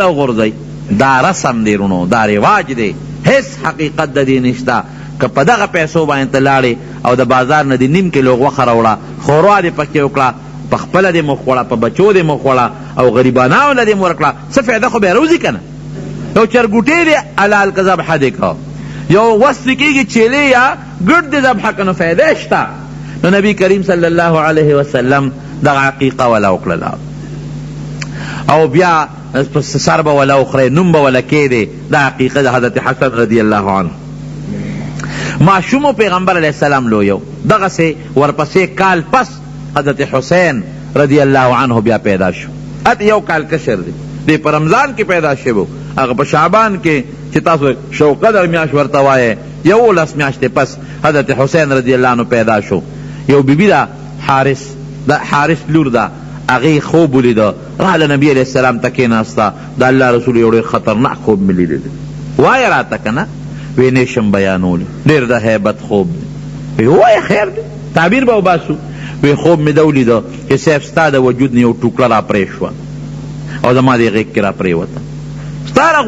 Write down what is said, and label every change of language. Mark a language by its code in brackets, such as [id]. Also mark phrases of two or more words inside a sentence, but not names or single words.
[ps] غورځي دا رسم دی رونو دا رواج دی هیڅ حقیقت د دې نشته که په دغه پیسو باندې ته لاړې او د بازار نه دې نیم کیلو غوښه راوړه خوروا دې پکې وکړه په خپله دې مخ وړه په بچو دې مخ وړه او غریبانو له دې مو ورکړه څه فایده خو به روزي که نه یو چرګوټی دې حلال که ذبحه دې که یو وس کېږي چیلې یا ګډ دې ذبحه که نو فایده شته نو نبی کریم [ar] صلی الله علیه وسلم [ps] دغه عقیقه ولا وکړله او بیا سر به ولا اخره نوم به ولا کېدې دا عقیقه د حضرت حسن [ar] رضی الله عنه [ps] معشوم پیغمبر [ar] علیہ السلام [ps] لویو دغه سے ورپسې کال پس حضرت حسین [ar] رضی اللہ عنہ [ps] بیا پیدا شو ات یو کال کشر دی پر رمضان کی پیدا شو هغه په شعبان کې چې تاسو شو قدر میاش ورته وایي یو لس میاشتې پس حضرت حسین [ar] رضی اللہ عنہ [ps] پیدا شو یو بیبی دا حارث لور دا هغه خوب ولیده راله نبی [ar] علیہ السلام [ps] ته کېناسته د الله رسول یو ډېر خطرناک خوب مې لیدلی وایه راته که نه وی نیشم بیانولی ډېر د هیبت خوب دی وایه خیر دی تعبیر به وباسو وی خوب مې ده ولیده چې صاحب ستا د وجود نه یو ټوکړه را پرې شوه او زما دې غېږ کې را پرېوته ستا د